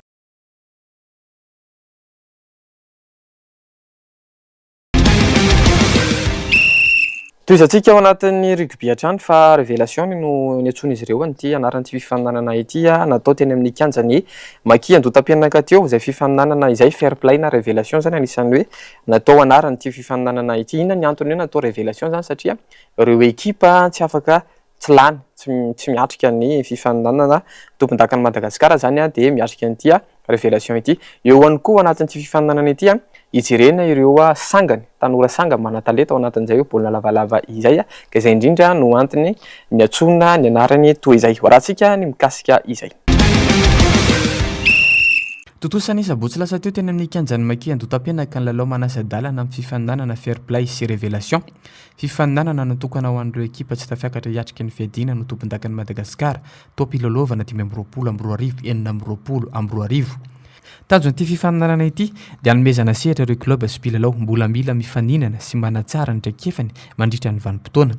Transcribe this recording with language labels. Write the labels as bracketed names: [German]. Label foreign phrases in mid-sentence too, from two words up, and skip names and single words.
[Malagasy] Toizantsika ao anatin'ny rugby hatrany fa révélation no niantsona izy ireo an'ity anaran'ity fifaninanana ity natao teny amin'ny kianjany Maki Andotam-pianaka teo izay fifaninanana izay [English] fair play [Malagasy] na révélation zany anisan'ny hoe natao anaran'ity fifaninanana ity. Inona ny antony hoe natao révélation zany satria ireo ekipa tsy afaka tsy lany tsy miatrika ny fifaninanana tompondakan'i Madagasikara zany dia miatrika an'ity révélation ity. Eo ihany koa anatin'ity fifaninanana ity ijerena ireo sangany tanora sanga mana-talenta ao anatin'izay hoe baolina lavalava izay ka izay indrindra no antony niantsona ny anarany toy izay. Rahantsika ny mikasika izay. Tontosany sabotsy lasa teo teny amin'ny kianjany Maki Andotam-pianaka ny lalao manasa-dalana amin'ny fifaninanana [English] fair play [Malagasy] sy révélation. Fifaninanana natokana ho an'ireo ekipa tsy tafiakatra hiatrika ny fiadiana no tompondakan'i Madagasikara tao am-pilalaovana 2020-2022. Tanjon'ity fifaninanana ity dia hanomezana sehatra ireo club sy mpilalao mbola mila mifaninana sy manatsara ny traikefany mandritra ny vanim-potoana.